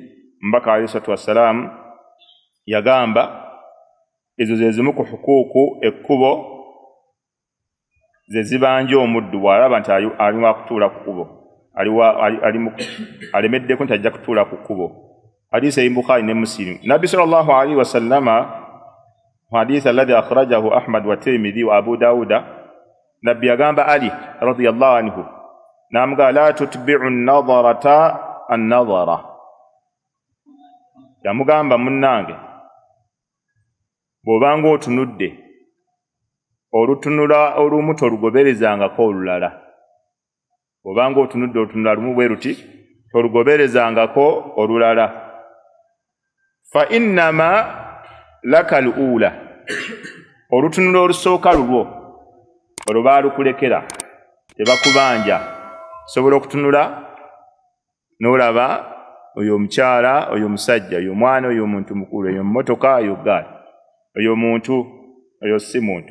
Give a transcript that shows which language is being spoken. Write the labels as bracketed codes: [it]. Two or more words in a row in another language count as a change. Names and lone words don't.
[lg] Mbaka [ar] عليه الصلاة والسلام [lg] yagamba ezo ze zimu ku hukuuku ekkubo ze zibanja omuddu bw'alaba nti alimu akutuula ku kkubo, alemeddeko nti ajja kutuula ku kkubo. Hadiisi ya Bukhari ne Muslim. [ar] Nabbi صلى الله عليه وسلم الحديث الذي أخرجه أحمد والترمذي وأبو داود, [lg] Nabbi yagamba [ar] Ali رضي الله عنه namga لا تتبع النظرة النظرة. [lg] Yamugamba munnange bw'obanga otunudde olutunula olumu tolugoberezangako olulala. Bw'obanga otunudde olutunula lumu bwe luti tolugoberezangako olulala. [ar] فإنما لك الأولى, [lg] olutunula olusooka lulwo olwo baalukulekera, tebakubanja. Sobola okutunula n'olaba oyo omukyala, oyo omusajja, oyo omwana, oyo omuntu mukulu, oyo mmotoka, oyo gaali, oyo muntu, oyo si muntu.